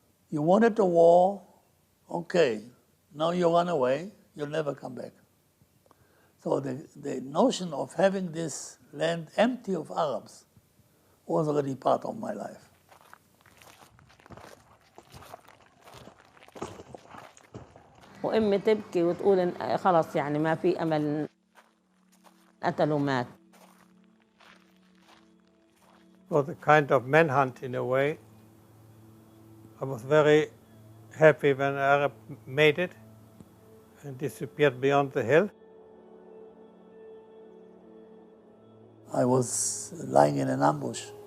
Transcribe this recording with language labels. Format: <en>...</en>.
<en>You wanted a war, okay. Now you run away, you'll never come back. So the notion of having this land empty of Arabs was already part of my life.</en> <ar>وأمي تبكي وتقول إن خلاص يعني ما في أمل، قتل ومات.</ar> <en>It was a kind of manhunt in a way. I was very happy when the Arab made it and disappeared beyond the hill. I was lying in an ambush.</en>